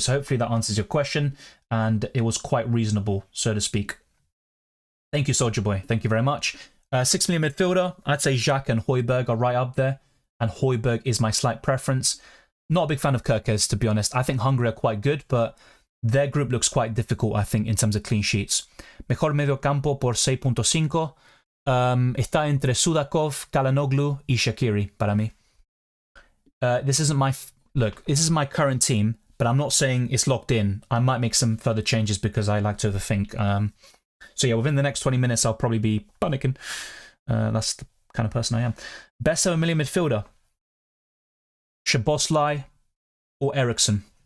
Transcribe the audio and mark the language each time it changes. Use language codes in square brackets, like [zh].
[en] So hopefully that answers your question, and it was quite reasonable, so to speak. Thank you, Soldier Boy. Thank you very much. 6 million midfielder, I'd say Jacques and Højbjerg are right up there, and Højbjerg is my slight preference. Not a big fan of Kerkez, to be honest. I think Hungary are quite good, but their group looks quite difficult, I think, in terms of clean sheets. [es] Mejor mediocampo por 6.5. Está entre Sudakov, Kalanoglu y Shaqiri para mí. [en] This isn't my... Look, this is my current team, but I'm not saying it's locked in. I might make some further changes because I like to overthink. So yeah, within the next 20 minutes, I'll probably be panicking. That's the kind of person I am. Best 7 million midfielder. Szoboszlai or Eriksson.